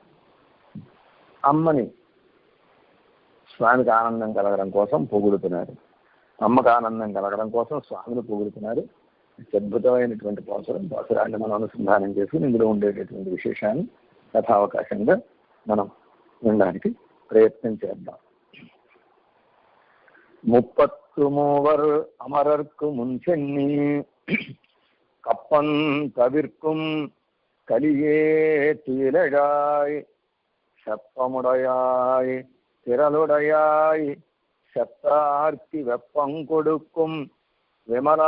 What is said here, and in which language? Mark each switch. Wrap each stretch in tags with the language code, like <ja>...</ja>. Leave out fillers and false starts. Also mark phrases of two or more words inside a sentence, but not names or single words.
<te>అమ్మని స్వామికి ఆనందం కలగడం కోసం పొగుడుతున్నారు. అమ్మకు ఆనందం కలగడం కోసం స్వామిని పొగుడుతున్నారు. అద్భుతమైనటువంటి పాసురాన్ని మనం అనుసంధానం చేసి ఇందులో ఉండేటటువంటి విశేషాన్ని కథావకాశంగా మనం వినడానికి ప్రయత్నం చేద్దాం.</te> <ta>33 அமரர்க்கு முன்சென்னி கப்பன் தவிர்க்கும் கலியே தீலழாய் செப்பமுடையாய் திரளுடையாய் செத்தார்த்தி வெப்பங்கொடுக்கும் விமலா</ta>